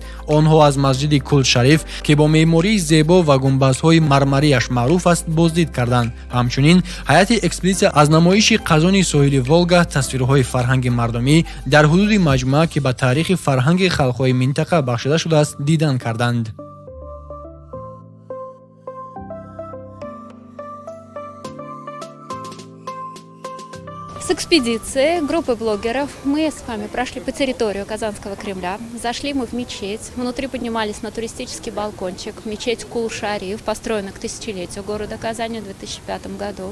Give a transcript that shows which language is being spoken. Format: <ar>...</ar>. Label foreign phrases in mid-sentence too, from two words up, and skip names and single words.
<tg>онҳо аз масҷиди Култ Шариф ки бо меъмории зебо ва гумбазҳои мармарияш маъруф аст боздид карданд. ҳамчунин ҳайати экспедитсия аз намоиши қазони соҳили Волга тасвирҳои фарҳанги мардумӣ дар ҳудуди маҷмӯа ки ба таърихи фарҳанги халқҳои минтақа бахшида шудааст дидан карданд.</tg> <ru>С экспедицией группы блогеров мы с вами прошли по территории Казанского Кремля. Зашли мы в мечеть. Внутри поднимались на туристический балкончик. Мечеть Кул-Шариф, построена к тысячелетию города Казани в 2005 году.</ru>